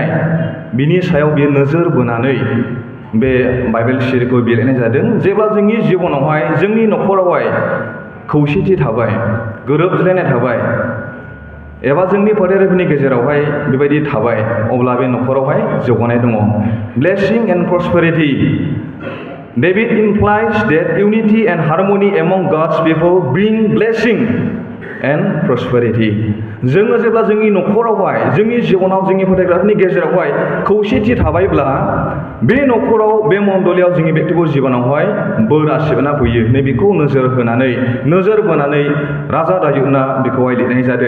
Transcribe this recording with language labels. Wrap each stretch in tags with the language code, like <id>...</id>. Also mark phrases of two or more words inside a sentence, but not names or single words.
<brx>बिनि सायाव बियो नोजोर बोनानै बे बाइबेल सिरिखौ लिरनाय जादों. जेब्ला जोंनि जिबनावहाय जोंनि न'खरावहाय खौसेथि थाबाय, गोरोबज्लायनाय थाबाय, एबा जोंनि फोलेरफोरनि गेजेरावहाय बेबायदि थाबाय, अब्ला बे न'खरावहाय जौगानाय दङ.</brx> <en>blessing and prosperity. David implies that unity and harmony among God's people bring blessing and prosperity.</en> <brx>जोङो जेब्ला जोंनि न'खरावहाय, जोंनि जिबनाव, जोंनि फोथायग्राफोरनि गेजेरावहाय खौसेथि थाबायब्ला बे न'खराव, बे मण्डलियाव, जोंनि बेक्तिगत जिबनावहाय बोर आशीर्बादा फैयो. नैबेखौ नोजोर बोनानै राजा दायुदना बेखौहाय लिरनाय जादों.</brx>